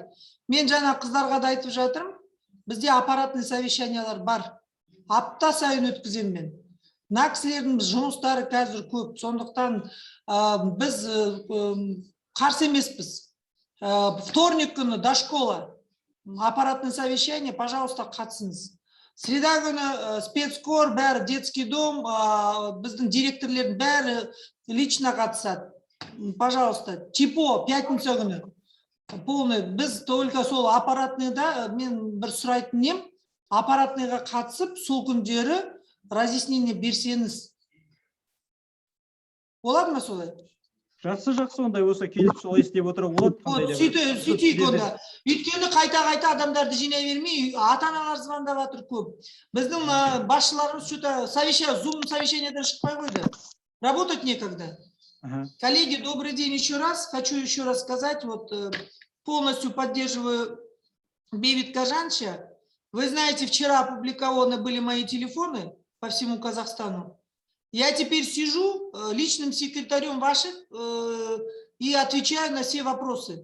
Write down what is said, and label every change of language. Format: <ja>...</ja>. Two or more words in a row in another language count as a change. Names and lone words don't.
<kk>Мен жаңа қыздарға да айтып жатырмын. Бізде аппаратный совещаниялар бар. Апта сайын өткіземін мен. Мына кісілердің жұмыстары қазір көп. Сондықтан біз қарсы емеспіз.</kk> <ru>Вторник күні до школа. Аппаратный совещание, пожалуйста,</ru> <kk>қатысыңыз. Среда күні спецкор, бәрі детский дом, біздің директорлердің бәрі лично қатысады.</kk> <ru>Пожалуйста, ТИПО, пятница</ru> <kk>күні. Полный, біз только сол аппаратныйда, мен бір сұрайтын нем, аппаратныйға қатысып, сол күндері разъяснение берсеңіз. Болады ма солай? Жақсы, ондай болса келіп солай істеп отырып болады. Сөйтейік онда. Өйткені қайта адамдарды жинай бермей, ата-аналар звондап жатыр көп. Біздің басшыларымыз что-то зум совещаниеден шықпай қойды.</kk> <ru>Работать некогда. Коллеги, добрый день еще раз. Хочу еще раз сказать, вот полностью поддерживаю Бейбит Кәржановича. Вы знаете, вчера опубликованы были мои телефоны по всему Казахстану. Я теперь сижу личным секретарем ваших и отвечаю на все вопросы.</ru>